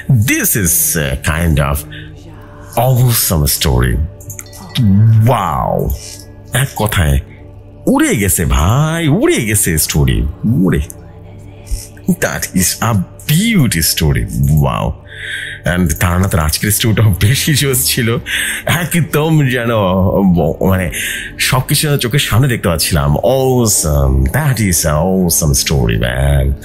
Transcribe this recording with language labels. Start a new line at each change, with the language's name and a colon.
English: This is a kind of awesome story. Wow.
Bangla: এক কথায় উড়ে গেছে ভাই, উড়ে গেছে স্টোরি, উড়ে।
English: That is a beauty story. Wow. And
Bangla: তারানাথের আজকের স্টোরিটা বেশি জোস ছিল। একদম যেন মানে সবকিছু চোখের সামনে দেখতে পাচ্ছিলাম।
English: Awesome. That is an awesome story, man.